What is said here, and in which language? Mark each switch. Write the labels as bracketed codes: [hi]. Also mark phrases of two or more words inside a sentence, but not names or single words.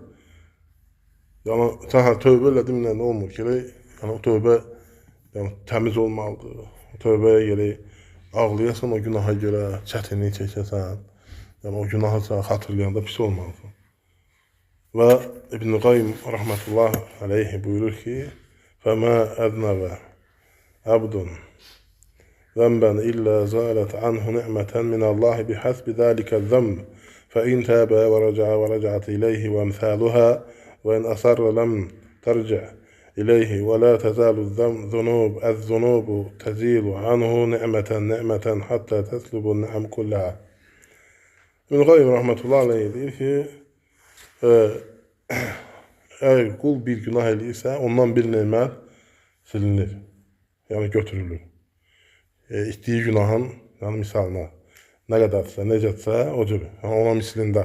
[az] Yəni, sən tövbə elədin, nə olmur ki, yəni, o tövbə təmiz olmalıdır. O tövbəyə gerək ağlayasan o günaha görə, çətinlik çəkəsən, yəni o günahı xatırlayanda pis olmalıdır. Və İbn-i Qayyim [ar] رحمة الله عليه [az] buyurur ki, [ar] فَمَا أَذْنَبَ عَبْدٌ ذنبا إلا زالت عنه نعمة من الله بحسب ذلك الذنب فإن تاب ورجعت إليه وأمثالها وإن أصر لم ترجع إليه ولا تزال الذنوب تزيل عنه نعمة حتى تسلب النعم كلها. [az] İbn Qayyim [ar] رحمة الله عليه [az] deyir ki, eğer kul bir günah eləyirsə, ondan bir nemət silinir, yəni götürülür. İtdiyi günahın, yəni misalına, nə qədərsə, necədirsə, o cür, yəni ona mislində.